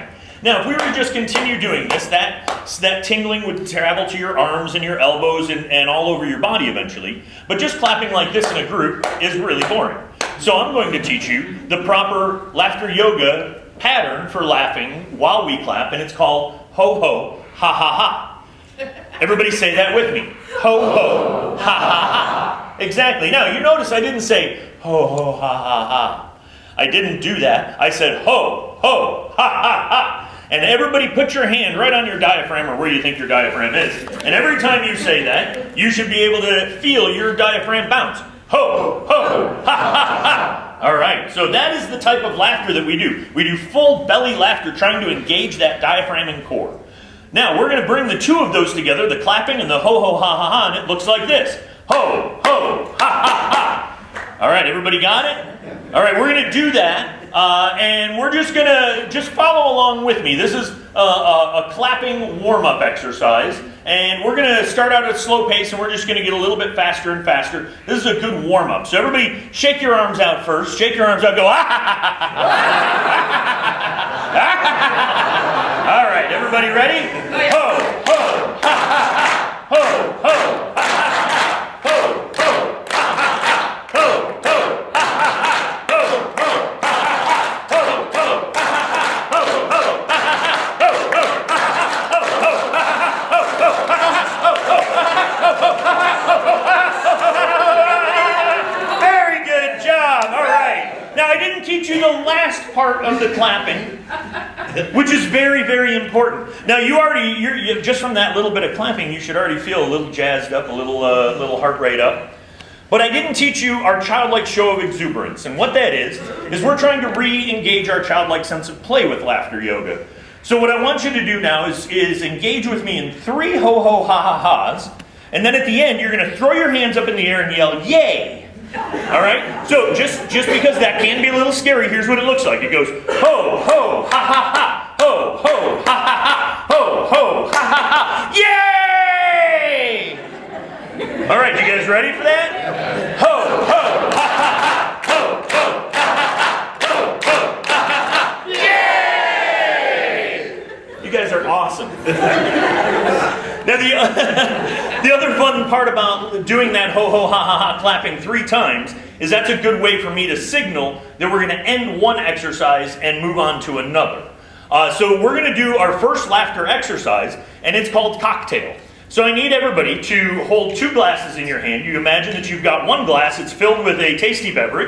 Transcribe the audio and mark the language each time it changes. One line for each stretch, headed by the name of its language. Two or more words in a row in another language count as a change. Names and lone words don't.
English: Now, if we were to just continue doing this, that tingling would travel to your arms and your elbows and all over your body eventually. But just clapping like this in a group is really boring. So I'm going to teach you the proper laughter yoga pattern for laughing while we clap, and it's called ho ho ha ha ha. Everybody say that with me. Ho ho ha ha ha. Exactly. Now, you notice I didn't say ho ho ha ha ha. I didn't do that. I said ho ho ha ha ha. And everybody put your hand right on your diaphragm or where you think your diaphragm is. And every time you say that, you should be able to feel your diaphragm bounce. Ho, ho, ha, ha, ha. All right, so that is the type of laughter that we do. We do full belly laughter, trying to engage that diaphragm and core. Now, we're going to bring the two of those together, the clapping and the ho, ho, ha, ha, ha, and it looks like this. Ho, ho, ha, ha, ha. All right, everybody got it? All right, we're going to do that, and we're just going to follow along with me. This is a clapping warm-up exercise, and we're going to start out at a slow pace, and we're just going to get a little bit faster and faster. This is a good warm-up. So everybody, shake your arms out first. Shake your arms out. Go, ah, ha, ha, ha. All right, everybody ready? Ho, ho, ha, ha, ha. Ho, ho, ha, ha, ha. Ho, ho, ha, ha, ha. Ho, ho, ha, ha, ha. Ho, ho, ha, ha, ha. Ho, ho, ha, ha, ha. Ho, ho, ha, ha, ha. Ho, ho, ha, ha, ha. Ho, ho, ha, ha, ha. Ho, ho, ha, ha, ha. Ho, ho, ha, ha, ha. Very good job. All right. Now, I didn't teach you the last part of the clapping, which is very, very important. Now, you're just from that little bit of clapping, you should already feel a little jazzed up, a little heart rate up. But I didn't teach you our childlike show of exuberance. And what that is we're trying to re-engage our childlike sense of play with laughter yoga. So what I want you to do now is engage with me in 3 ho-ho ha-ha-has. And then at the end, you're going to throw your hands up in the air and yell, yay! All right? So just because that can be a little scary, here's what it looks like. It goes, ho, ho, ha, ha, ha. Ho, ho, ha, ha, ha. Ho, ho, ha, ha, ha. Yay! All right, you guys ready for that? Ho, ho, ha, ha, ha. Ho, ho, ha, ha, ha. Ho, ho, ha, ha, ha. Yay! You guys are awesome. Now, the other fun part about doing that ho, ho, ha, ha, ha clapping 3 times is that's a good way for me to signal that we're going to end one exercise and move on to another. So we're going to do our first laughter exercise, and it's called cocktail. So I need everybody to hold 2 glasses in your hand. You imagine that you've got 1 glass. It's filled with a tasty beverage.